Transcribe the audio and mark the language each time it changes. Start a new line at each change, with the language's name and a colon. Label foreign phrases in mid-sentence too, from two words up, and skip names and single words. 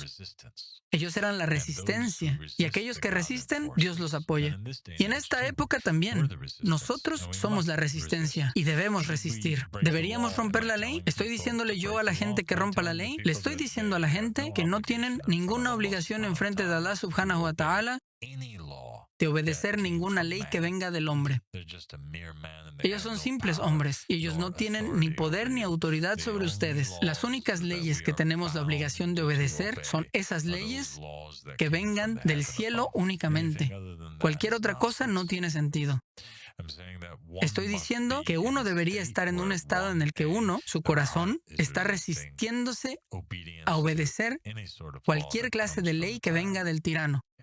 Spanish: Ellos eran la resistencia, y aquellos que resisten, Dios los apoya. Y en esta época también, nosotros somos la resistencia y debemos resistir. ¿Deberíamos romper la ley? ¿Estoy diciéndole yo a la gente que rompa la ley? ¿Le estoy diciendo a la gente que no tienen ninguna obligación en frente de
Arabic: Allah subhanahu wa ta'ala
Spanish: de obedecer ninguna ley que venga del hombre. Ellos son simples hombres y ellos no tienen ni poder ni autoridad sobre ustedes. Las únicas leyes que tenemos la obligación de obedecer son esas leyes que vengan del cielo únicamente. Cualquier otra cosa no tiene sentido. Estoy diciendo que uno debería estar en un estado en el que su corazón, está resistiéndose a obedecer cualquier clase de ley que venga del tirano.